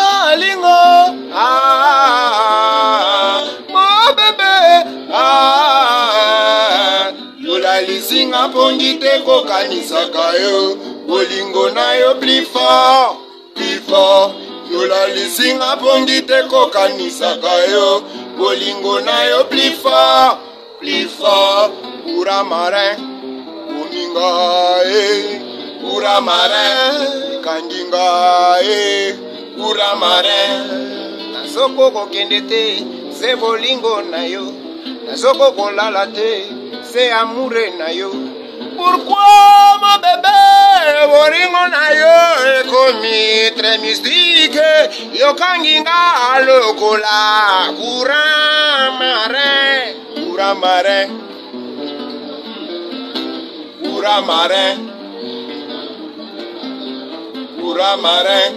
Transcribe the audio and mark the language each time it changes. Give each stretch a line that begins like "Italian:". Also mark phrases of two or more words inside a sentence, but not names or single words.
Lingala: bolingo,
French: mon bébé,
Lingala: yola lisinga pongite kokanisaka yo, bolingo na yo
French: plus fort, plus fort.
Lingala: Yola lisinga pongite kokanisaka yo, bolingo na yo
French: plus fort, plus fort.
Lingala: Pura marin, uninga pura marin, kandinga pura marin. Nasoko kokende te, se bolingo na yo. Nasoko kolala te, se amour na yo.
French: Pourquoi mon bébé,
Lingala: bolingo na yo
French: est commis très mystique.
Lingala: Yo kanginga lokola,
French: courant marin, courant marin, courant marin, courant marin.